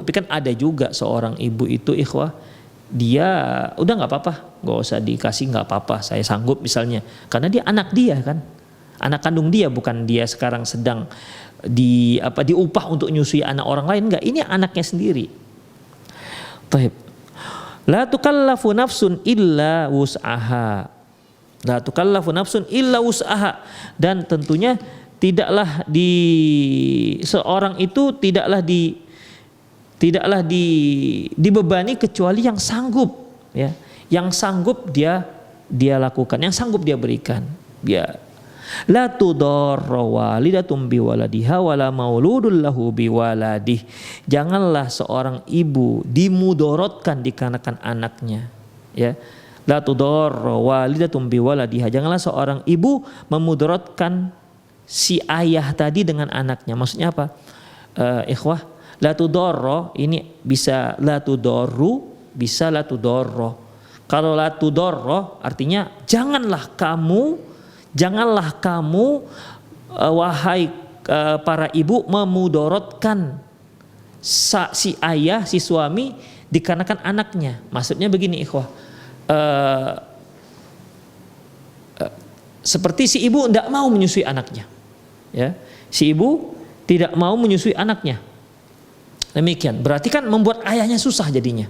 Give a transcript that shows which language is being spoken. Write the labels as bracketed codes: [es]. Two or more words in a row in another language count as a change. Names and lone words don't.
[id] Tapi kan ada juga seorang ibu itu, ikhwah, dia udah nggak apa-apa, nggak usah dikasih, nggak apa-apa, saya sanggup misalnya, karena dia anak dia kan, anak kandung dia, bukan dia sekarang sedang diupah untuk nyusui anak orang lain, enggak, ini anaknya sendiri. Taib. [ar] لا تكلف نفس إلا وسعها. لا تكلف نفس إلا وسعها, [id] dan tentunya tidaklah seorang itu tidaklah dibebani kecuali yang sanggup, ya, yang sanggup dia lakukan, yang sanggup dia berikan. [ar] Ya, لا تضار والدة بولدها ولا مولود له بولده. [id] Janganlah seorang ibu dimudorotkan dikarenakan anaknya. Ya. [ar] لا تضار والدة بولدها. [id] Janganlah seorang ibu memudorotkan si ayah tadi dengan anaknya. Maksudnya apa? Ikhwah, [ar] لا تضار [id] ini bisa [ar] لا تضارُّ, [id] bisa [ar] لا تضار. [id] Kalau [ar] لا تضار [id] artinya janganlah kamu wahai para ibu memudorotkan si ayah, si suami dikarenakan anaknya. Maksudnya begini ikhwah, seperti si ibu tidak mau menyusui anaknya, ya, si ibu tidak mau menyusui anaknya, demikian berarti kan membuat ayahnya susah jadinya.